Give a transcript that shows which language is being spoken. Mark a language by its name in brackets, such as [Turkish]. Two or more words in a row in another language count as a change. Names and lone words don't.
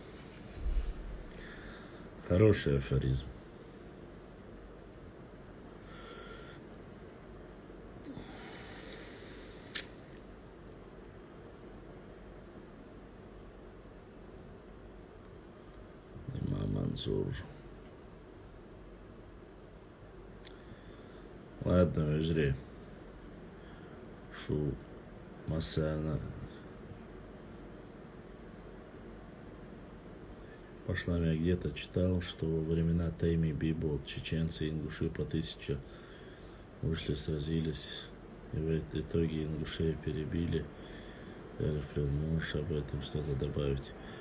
[Russian] Хороший афоризм. Имам Мансур. Ладно, вежри. Шу Масана. Пошла, я где-то читал, что во времена Тайми Бибо чеченцы и ингуши по 1000 вышли, сразились, и в итоге ингушей перебили. Можешь об этом что-то добавить?